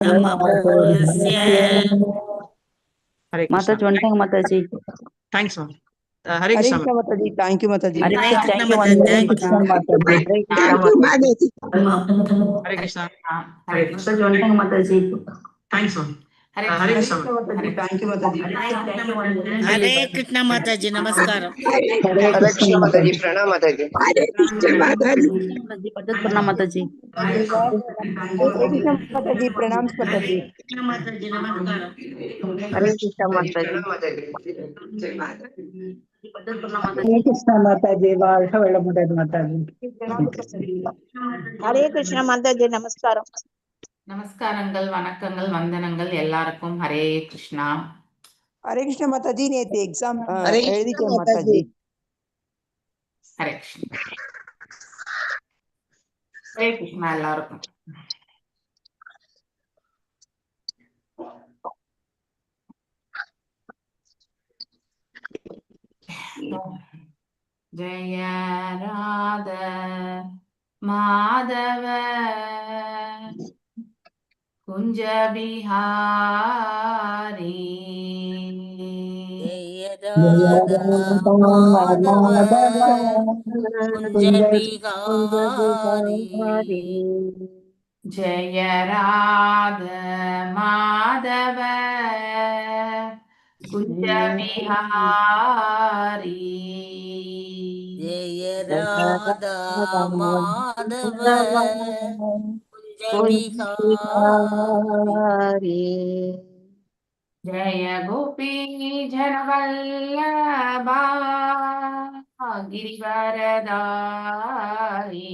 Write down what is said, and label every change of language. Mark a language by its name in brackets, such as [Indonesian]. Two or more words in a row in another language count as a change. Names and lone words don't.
[Sanskrit] नमोऽस्य [Hindi] हरे माता जी वंटांग माता जी [English] thanks ma'am [Hindi] हरे कृष्णा माता जी [English] thank you [Hindi] माता जी हरे हरे कृष्ण कृष्ण [English] thank you [Hindi] माता जी हरे कृष्णा हरे कृष्ण माता जी वंटांग माता जी [English] thanks ma'am [Hindi] हरे कृष्णा [English] thank you [Hindi] माता जी हरे कृष्ण माता जी नमस्कार हरे कृष्ण माता जी प्रणाम माता जी हरे कृष्ण माता जी पद्धत प्रणाम माता जी हरे कृष्ण माता जी प्रणाम माता जी कृष्ण माता जी नमस्कार हरे कृष्ण माता जी पद्धत प्रणाम माता हरे कृष्ण माता जी [Tamil] வாழ்க வளமுடன் [Hindi] माता जी हरे कृष्ण माता जी नमस्कार [Tamil] நமஸ்காரங்கள் வணக்கங்கள் வந்தனங்கள் எல்லாருக்கும் [Hindi] हरे कृष्णा हरे कृष्ण माता जी [Tamil] நேத்து எக்ஸாம் எழுதிட்டேன் [Hindi] माता जी हरे कृष्णा हरे कृष्णा [Tamil] எல்லாருக்கும் [Hindi] जय राधा माधव कुंज बिहारी जय राधा माधव कुंज बिहारी जय राधा माधव कुंज बिहारी जय राधा माधव कुंज बिहारी जय गोपी जनवल्लभा गिरिवरदारी